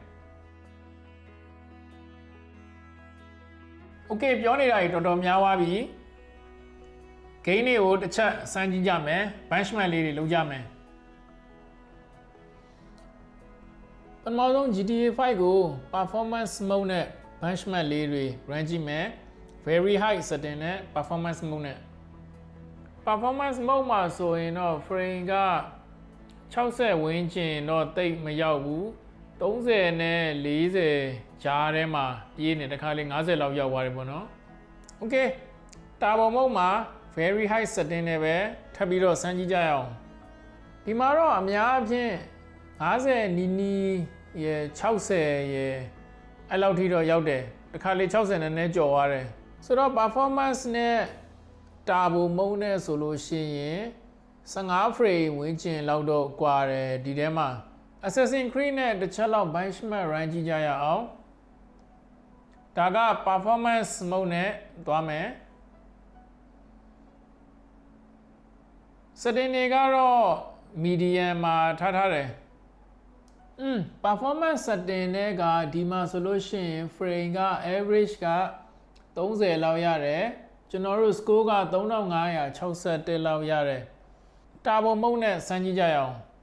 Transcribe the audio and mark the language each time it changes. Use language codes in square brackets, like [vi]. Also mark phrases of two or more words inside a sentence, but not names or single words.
[my] Okay ပြောနေတာကြီးတော်တော်များသွားပြီ game တွေကိုတစ်ချက်စမ်းကြည့်ကြမယ် benchmark လေးတွေလုပ်ကြမယ်ပထမဆုံး GTA 5ကို [en] performance mode [my] နဲ့ benchmark လေးတွေ run ကြည့်မယ် [en] very high setting [my] နဲ့ [en] performance mode [my] နဲ့ [en] performance mode [my] မှာဆိုရင်တော့ frame က60ဝန်းကျင်တော့တိတ်မရောက်ဘူး30နဲ့40ကြားထဲမှာပြေးနေတခါလေး 50လောက်ရောက်သွားတယ်ပေါ့နော် Okay [en] turbo mode [my] မှာ [en] very high setting [my] နဲ့ပဲထပ်ပြီးတော့စမ်းကြည့်ကြရအောင် ဒီမှာတော့အများအပြား50နီနီရယ်60ရယ်အဲ့လောက်ထိတော့ရောက်တယ်တခါလေ60နဲ့ကျော်သွားတယ်ဆိုတော့ performance နဲ့ [en] turbo mode [my] နဲ့ဆိုလို့ရှိရင်15 frame ဝန်းကျင်လောက်တော့ကွာတယ်ဒီထဲမှာ Assassin's Creed နဲ့တစ်ချက်လောက် [en] benchmark run [my] ကြည့်ကြရအောင်ဒါက [en] performance mode [my] နဲ့သွားမယ် setting တွေကတော့ medium မှာထားတယ် [en] performance setting [my] နဲ့ကဒီမှာဆိုလို့ရှိရင် frame က average က30လောက်ရတယ်ကျွန်တော်တို့ score က3561လောက်ရတယ် [en] turbo mode [my] နဲ့စမ်းကြည့်ကြရအောင်